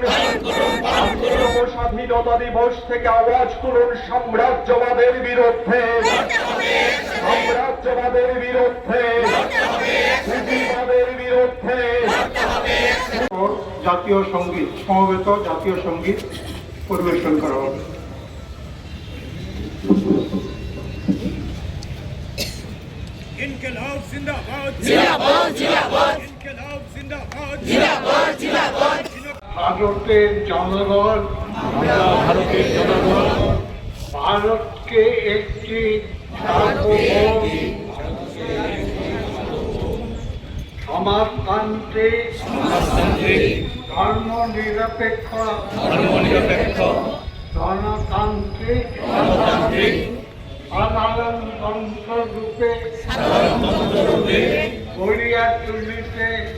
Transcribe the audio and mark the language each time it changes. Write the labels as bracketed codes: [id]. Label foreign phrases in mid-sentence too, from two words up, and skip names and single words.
[bn] স্বাধীনতা দিবস থেকে আওয়াজ তুলুন সাম্রাজ্যবাদের বিরুদ্ধে, সাম্রাজ্যবাদের বিরুদ্ধে, পুঁজিবাদের বিরুদ্ধে। জাতীয় সঙ্গীত, সমবেত জাতীয় সঙ্গীত পরিবেশন করা হবে। [hi] इनकलाब जिंदाबाद जिंदाबाद जिंदाबाद इनकलाब जिंदाबाद जिंदाबाद जिंदाबाद [bn] ভারতের জনগণ ভারতকে একটি সার্বভৌম সমাজতান্ত্রিক ধর্মনিরপেক্ষ গণতান্ত্রিক সাধারণতন্ত্র রূপে গড়িয়া তুলিতে